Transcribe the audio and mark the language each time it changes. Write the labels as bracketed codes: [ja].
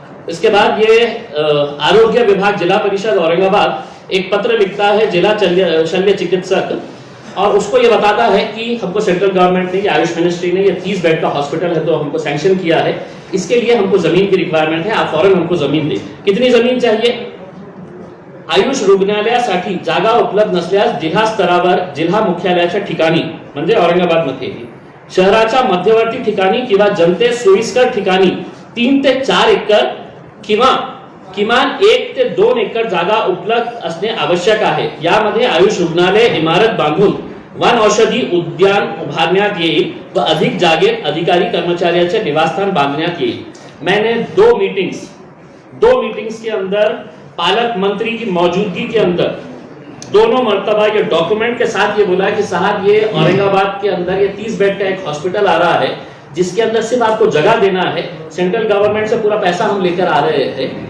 [hi] इसके बाद ये आरोग्य विभाग जिला परिषद औरंगाबाद एक पत्र लिखता है जिला शल्य चिकित्सक, और उसको ये बताता है कि हमको सेंट्रल गवर्नमेंट ने, आयुष मिनिस्ट्री ने, ये 30 बेड का हॉस्पिटल है तो हमको सैंक्शन किया है, इसके लिए हमको जमीन की रिक्वायरमेंट है, आप फौरन हमको जमीन दें। कितनी जमीन चाहिए? [mr] आयुष रुग्णालयासाठी जागा उपलब्ध नसल्यास जिल्हा स्तरावर जिल्हा मुख्यालयाच्या ठिकाणी म्हणजे औरंगाबाद मध्ये शहराच्या मध्यवर्ती ठिकाणी किंवा जनतेस सोयीस्कर ठिकाणी 3 ते 4 एकर किंवा किमान 1 ते 2 एकर जागा उपलब्ध असणे आवश्यक आहे। यामध्ये आयुष रुग्णालय इमारत बांधून वन औषधी उद्यान उभारण्यात येईल व अधिक जागेत अधिकारी कर्मचाऱ्यांचे निवासस्थान बांधण्यात येईल। [hi] मैंने 2 मीटिंग्स के अंदर पालक मंत्री की मौजूदगी के अंदर दोनों मर्तबा ये डॉक्यूमेंट के साथ ये बोला कि साहब ये औरंगाबाद के अंदर ये 30 बेड का एक हॉस्पिटल आ रहा है जिसके अंदर सिर्फ आपको जगह देना है, सेंट्रल गवर्नमेंट से पूरा पैसा हम लेकर आ रहे थे,